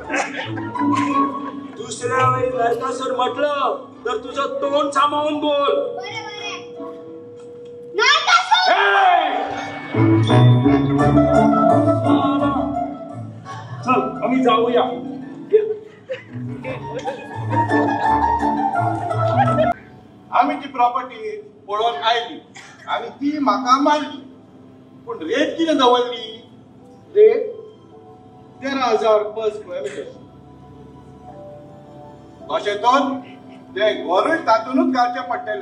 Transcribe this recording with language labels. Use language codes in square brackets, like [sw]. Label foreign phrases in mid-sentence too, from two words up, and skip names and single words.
[mr] दुसऱ्या वेळी नरकासूर म्हटलं तर तुझं तोंड सामावून बोल. चल आम्ही जाऊया. [kok] आम्ही ती प्रॉपर्टी पळोवन आयली आणि ती म्हाका मारली. पण रेट कितें दवरली? रेट 13,000 [en] per square meter. [kok] अशें करून ते घरूय तातूनच घालचें पडटलें.